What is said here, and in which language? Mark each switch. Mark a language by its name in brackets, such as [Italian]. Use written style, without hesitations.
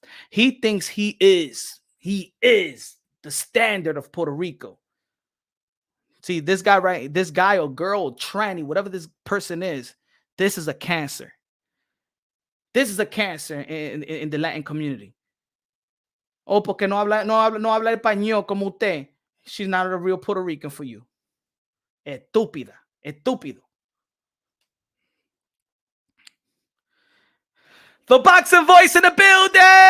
[English] He thinks he is the standard of Puerto Rico. See, this guy or girl or tranny, whatever this person is, this is a cancer. This is a cancer in the Latin community. [Spanish] Oh, porque no habla español como usted. [English] She's not a real Puerto Rican for you. Estúpida. Estúpido. The boxing voice in the building.